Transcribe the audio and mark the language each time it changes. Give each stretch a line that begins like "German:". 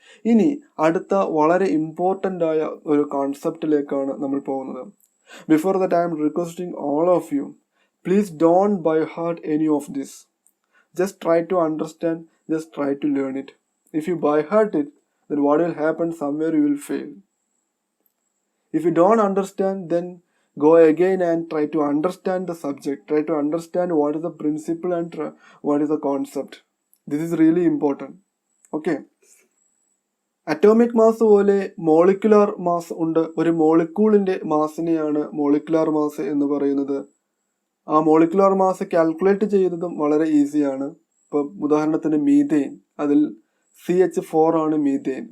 Malayalam: ഇനി അടുത്ത വളരെ ഇമ്പോർട്ടൻ്റ് ആയ ഒരു കോൺസെപ്റ്റിലേക്കാണ് നമ്മൾ പോകുന്നത്.
English: Before that I am requesting all of you, please don't by heart any of this. Just try to understand, just try to learn it. If you by heart it, then what will happen? Somewhere you will fail. If you don't understand, then go again and try to understand the subject. Try to understand what is the principle and what is the concept. This is really important. Okay.
Malayalam: Atomic mass പോലെ molecular mass ഉണ്ട്. ഒരു മോളിക്യൂളിന്റെ മാസിനെയാണ് molecular mass എന്ന് പറയുന്നത്. ആ molecular mass calculate ചെയ്യുന്നതും വളരെ ഈസിയാണ്. ഇപ്പൊ ഉദാഹരണത്തിന് മീഥെയിൻ, അതിൽ CH4 ആണ് മീഥെയിൻ.